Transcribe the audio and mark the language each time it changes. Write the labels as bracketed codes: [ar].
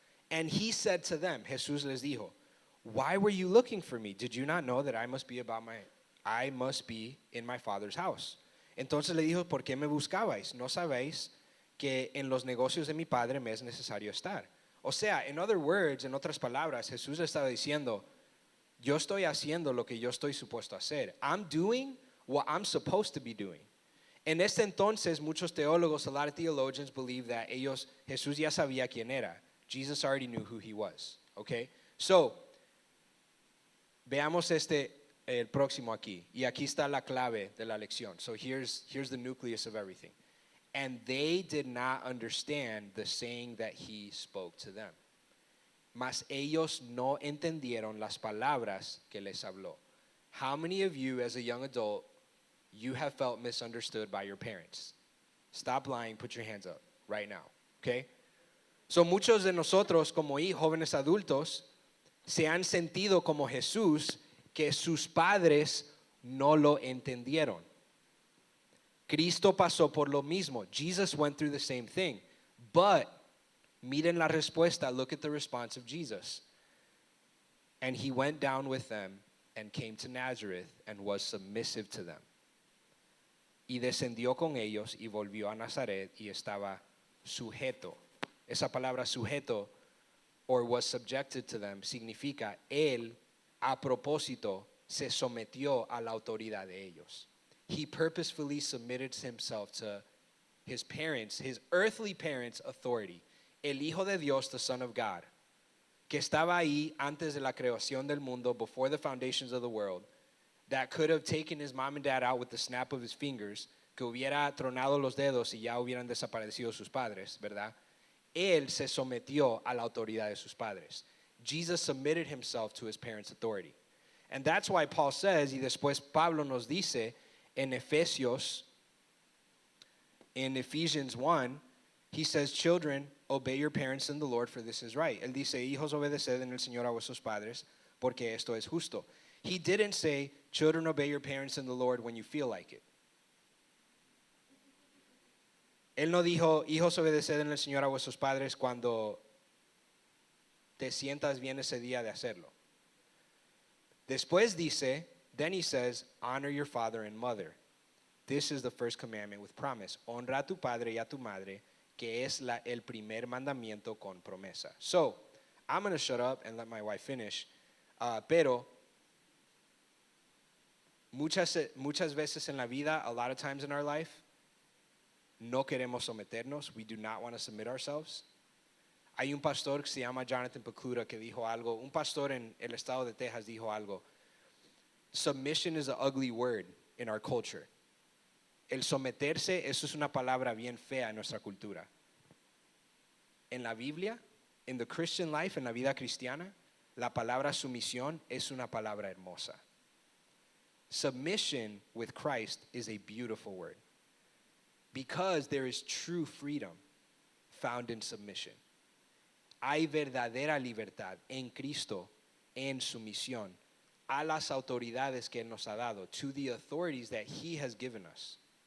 [en] And he said to them, [es] Jesús les dijo, [en] why were you looking for me? Did you not know that I must be in my father's house? [es] Entonces le dijo, ¿por qué me buscabais? ¿No sabéis que en los negocios de mi padre me es necesario estar? O sea, [en] in other words, [es] en otras palabras, Jesús le estaba diciendo, yo estoy haciendo lo que yo estoy supuesto a hacer. [en] I'm doing what I'm supposed to be doing. [es] En este entonces, muchos teólogos, [en] a lot of theologians believe that [es] Jesús ya sabía quién era. [en] Jesus already knew who he was. Okay? [es] So, veamos el próximo aquí. Y aquí está la clave de la lección. [en] So here's the nucleus of everything. And they did not understand the saying that he spoke to them. [es] Mas ellos no entendieron las palabras que les habló. [en] How many of you as a young adult, you have felt misunderstood by your parents. Stop lying, put your hands up right now, okay? [es] So muchos de nosotros como jóvenes adultos se han sentido como Jesús que sus padres no lo entendieron. Cristo pasó por lo mismo. [en] Jesus went through the same thing. But [es] miren la respuesta. [en] Look at the response of Jesus. And he went down with them and came to Nazareth and was submissive to them. [es] Y descendió con ellos y volvió a Nazaret y estaba sujeto. Esa palabra sujeto, [en] or was subjected to them, [es] significa él a propósito se sometió a la autoridad de ellos. [en] He purposefully submitted himself to his parents, his earthly parents' authority. [es] El Hijo de Dios, [en] the Son of God, [es] que estaba ahí antes de la creación del mundo, [en] before the foundations of the world, that could have taken his mom and dad out with the snap of his fingers, [es] que hubiera tronado los dedos y ya hubieran desaparecido sus padres, ¿verdad? Él se sometió a la autoridad de sus padres. [en] Jesus submitted himself to his parents' authority. And that's why Paul says, [es] y después Pablo nos dice en [en] Ephesians 1, he says, children, obey your parents in the Lord, for this is right. [es] Él dice, hijos, obedeced en el Señor a vuestros padres, porque esto es justo. [en] He didn't say, children, obey your parents in the Lord when you feel like it. [es] Él no dijo, hijos, obedeced en el Señor a vuestros padres cuando te sientas bien ese día de hacerlo. Después dice, [en] then he says, honor your father and mother. This is the first commandment with promise. [es] Honra a tu padre y a tu madre, que es el primer mandamiento con promesa. [en] So, I'm going to shut up and let my wife finish. [es] Pero, muchas veces en la vida, [en] a lot of times in our life, [es] no queremos someternos. [en] We do not want to submit ourselves. [es] Hay un pastor que se llama Jonathan Pecluda que dijo algo. Un pastor en el estado de Texas dijo algo. [en] Submission is an ugly word in our culture. [es] El someterse, eso es una palabra bien fea en nuestra cultura. En la Biblia, [en] in the Christian life, [es] en la vida cristiana, la palabra sumisión es una palabra hermosa. [en] Submission with Christ is a beautiful word. Because there is true freedom found in submission. [es] Hay verdadera libertad en Cristo en sumisión a las autoridades que Él nos ha dado, [en] to the authorities that He has given us.